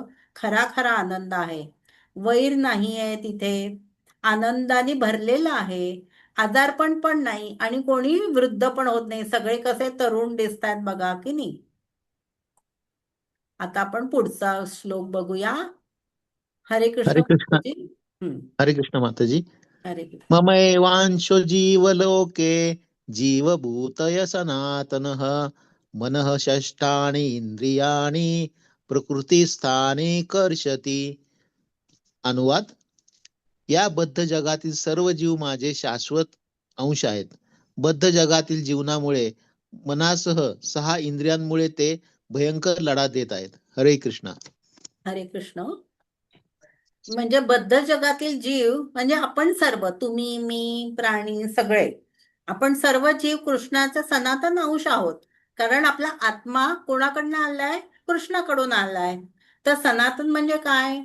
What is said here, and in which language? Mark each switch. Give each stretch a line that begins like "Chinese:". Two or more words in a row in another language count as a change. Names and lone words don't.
Marathi: खरा खरा आनंद आहे. वैर नाहीये तिथे. आनंदाने भरलेला आहे. आजारपण पण नाही, आणि कोणी वृद्ध पण होत नाही, सगळे कसे तरुण दिसतात बघा की नाही. आता आपण पुढचा श्लोक बघूया. हरे कृष्ण हरे कृष्ण. माताजी. हम्म. हरे कृष्ण माताजी. हरे कृष्ण.
Sanskrit: ममैवांशो जीवलोके जीवभूतय सनातनः मनः षष्ठानि इंद्रियाणि प्रकृतिस्थाने कर्षति.
Marathi: अनुवाद: या बद्ध जगातील सर्व जीव माझे शाश्वत अंश आहेत. बद्ध जगातील जीवनामुळे मनासह 6 इंद्रियांमुळे ते भयंकर लढा देत आहेत. हरे कृष्णा. हरे कृष्ण. म्हणजे बद्ध जगातील जीव म्हणजे आपण सर्व, तुम्ही, मी, प्राणी सगळे, आपण सर्व जीव कृष्णाचा सनातन अंश आहोत. कारण आपला आत्मा कोणाकडनं आलाय? कृष्णाकडून आलाय. तर सनातन म्हणजे काय?